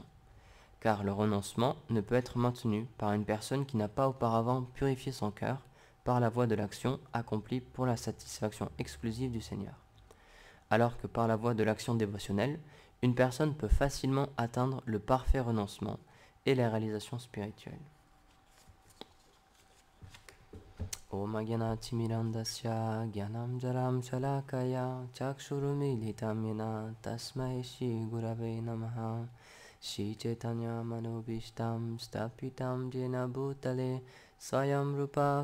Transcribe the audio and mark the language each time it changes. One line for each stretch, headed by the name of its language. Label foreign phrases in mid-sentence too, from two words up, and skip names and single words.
French: Car le renoncement ne peut être maintenu par une personne qui n'a pas auparavant purifié son cœur par la voie de l'action accomplie pour la satisfaction exclusive du Seigneur. Alors que par la voie de l'action dévotionnelle, une personne peut facilement atteindre le parfait renoncement et la réalisation spirituelle.
Sanskrit: ॐ अज्ञानति मिरान्धस्य ज्ञानाञ्जन शलाकया चक्षुरुन्मीलितं येन तस्मै श्री गुरवे नमः श्री चैतन्य मनोऽभीष्टं स्थापितं येन भूतले स्वयं रूप